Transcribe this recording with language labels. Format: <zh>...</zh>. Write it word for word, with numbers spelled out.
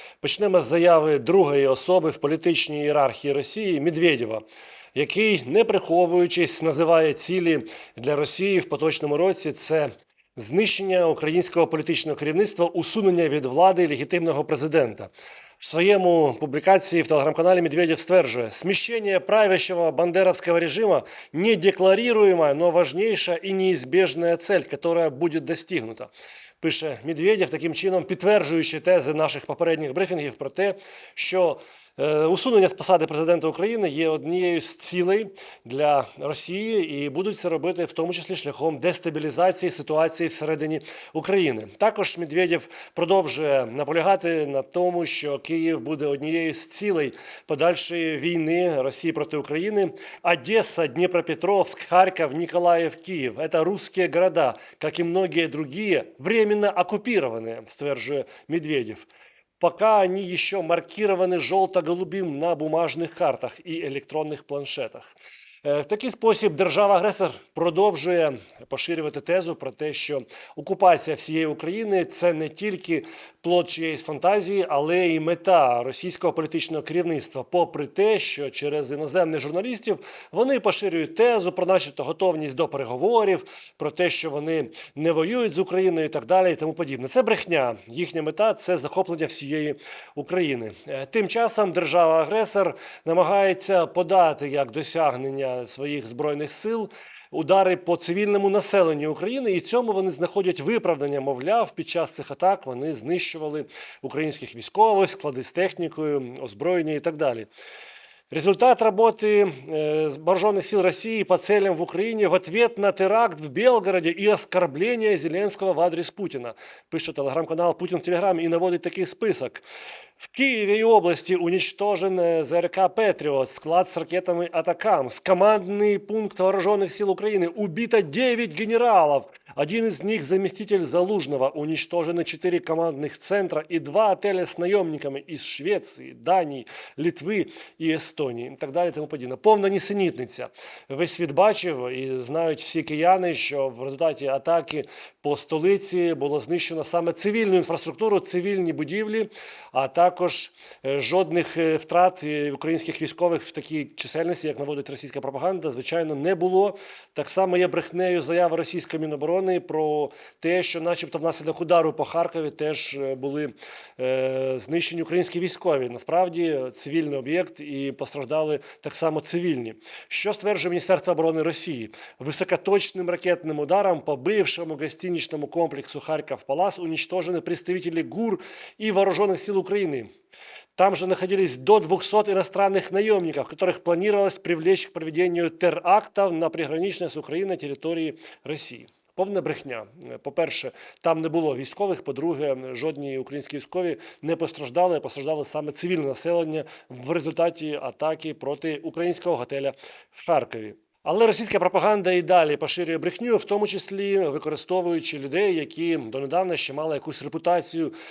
<uk>Почнемо з заяви другої особи в політичній ієрархії Росії Медведєва, який, не приховуючись, називає цілі для Росії в поточному році – це знищення українського політичного керівництва, усунення від влади легітимного президента.</uk> <ru>В своєму публикации в телеграм-канале Медведев стверджує, смещение правящего бандеровского режима – недекларируемая, но важнейшая и неизбежная цель, которая будет достигнута.</ru> <uk>Пише Медведєв, таким чином підтверджуючи тези наших попередніх брифінгів про те, що е, усунення з посади президента України є однією з цілей для Росії і будуть це робити в тому числі шляхом дестабілізації ситуації всередині України. Також Медведєв продовжує наполягати на тому, що Київ буде однією з цілей подальшої війни Росії проти України. Одеса, Дніпропетровськ, Харків, Ніколаїв, Київ – це русські города, як і</uk> <ru>многие другие, временно оккупированные,</ru> <uk>стверджує Медведєв.</uk> <ru>Пока они еще маркированы желто-голубым на бумажных картах</ru> <uk>і електронних планшетах. Е, В такий спосіб держава-агресор продовжує поширювати тезу про те, що окупація всієї України – це не тільки плод чиєїсь фантазії, але й мета російського політичного керівництва, попри те, що через іноземних журналістів вони поширюють тезу про начебто готовність до переговорів, про те, що вони не воюють з Україною і так далі, і тому подібне. Це брехня. Їхня мета – це захоплення всієї України. Е, Тим часом держава-агресор намагається подати як досягнення своїх збройних сил удари по цивільному населенню України, і цьому вони знаходять виправдання. Мовляв, під час цих атак вони знищували українських військових, склади з технікою, озброєння і так далі.</uk> <ru>Результат работы э, вооруженных сил России по целям в Украине в ответ на теракт в Белгороде и оскорбление Зеленского в адрес Путина. Пишет телеграм-канал «Путин в Телеграме» и наводит такий список. В Киеве и области уничтожен э, ЗРК «Патриот», склад с ракетами «Атакамс», командный пункт вооруженных сил Украины. Убито девять генералов, один из них заместитель Залужного. Уничтожены четыре командных центра и два отеля с наемниками из Швеции, Дании, Литвы и Естонії</ru> <uk>і так далі, тому подібне. Повна нісенітниця. Весь світ бачив і знають всі кияни, що в результаті атаки по столиці було знищено саме цивільну інфраструктуру, цивільні будівлі, а також е, жодних е, втрат е, українських військових в такій чисельності, як наводить російська пропаганда, звичайно, не було. Так само є брехнею заява російської Міноборони про те, що начебто внаслідок удару по Харкові теж е, були е, знищені українські військові. Насправді цивільний об'єкт і постраждали так само цивільні. Що стверджує Міністерство оборони Росії?</uk> <ru>Високоточним ракетним ударом по бившому гостиничному комплексу Харьков-Палас уничтожены представители ГУР и Вооруженных сил Украины. Там же находились до двухсот иностранных наемников, которых планировалось привлечь к проведению терактов на приграничной с Украиной территории России.</ru> <uk>Повна брехня. Е, По-перше, там не було військових. По-друге, жодні українські військові не постраждали, а постраждало саме цивільне населення в результаті атаки проти українського готеля в Харкові. Але російська пропаганда і далі поширює брехню, в тому числі використовуючи людей, які донедавна ще мали якусь репутацію.</uk>